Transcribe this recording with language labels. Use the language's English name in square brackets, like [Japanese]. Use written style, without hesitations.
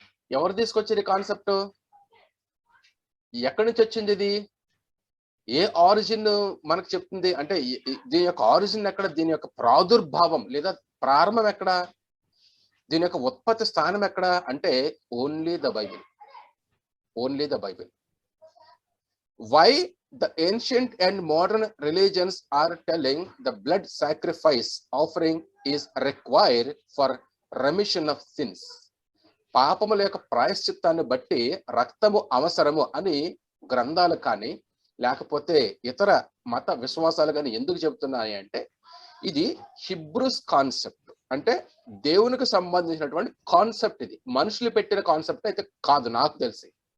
[Telugu] ఎవరు తీసుకొచ్చారు ఈ కాన్సెప్ట్? ఎక్కడి నుంచి వచ్చింది ఇది? ఏ ఆరిజిన్ మనకు చెప్తుంది అంటే దీని యొక్క ఆరిజిన్ ఎక్కడ? దీని యొక్క ప్రాదుర్భావం లేదా ప్రారంభం ఎక్కడ? దీని యొక్క ఉత్పత్తి స్థానం ఎక్కడ అంటే [English] Only the Bible. Only the Bible. Why the ancient and modern religions are telling the blood sacrifice offering is required for remission of sins. [Telugu] పాపముల యొక్క ప్రాయశ్చిత్తాన్ని బట్టి రక్తము అవసరము అని గ్రంథాలు కానీ లేకపోతే ఇతర మత విశ్వాసాలు కానీ ఎందుకు చెబుతున్నాయి అంటే, ఇది హిబ్రూస్ కాన్సెప్ట్. అంటే దేవునికి సంబంధించినటువంటి కాన్సెప్ట్. ఇది మనుషులు పెట్టిన కాన్సెప్ట్ అయితే కాదు నాకు తెలిసి.